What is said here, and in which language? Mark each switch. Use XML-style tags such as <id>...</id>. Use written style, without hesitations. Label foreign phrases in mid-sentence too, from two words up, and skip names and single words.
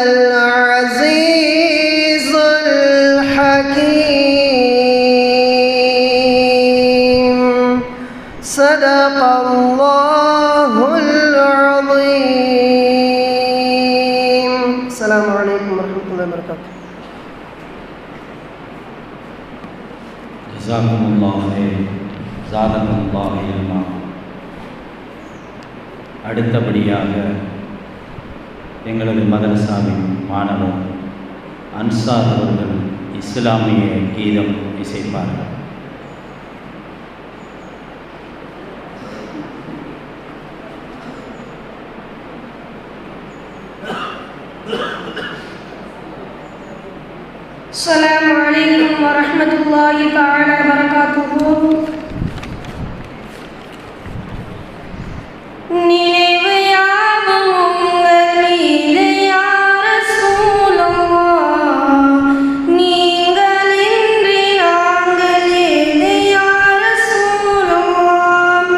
<ar>العزيز الحكيم صدق الله العظيم. السلام عليكم ورحمة الله وبركاته. جزاكم الله خير، زادكم الله علما.</ar> <ta>அடுத்தபடியாக எங்களது மதரசாவின் மாணவர் அன்சார் அவர்கள் இஸ்லாமிய கீதம் இசைப்பார்கள்.</ta> <ar>السلام عليكم ورحمة الله تعالى وبركاته.</ar> <ta>நினைவு யாவும் உங்கள் மீது</ta> <ar>يا رسول الله,</ar> <ta>நீங்களின்றி நாங்கள் ஏது</ta> <ar>يا رسول الله.</ar>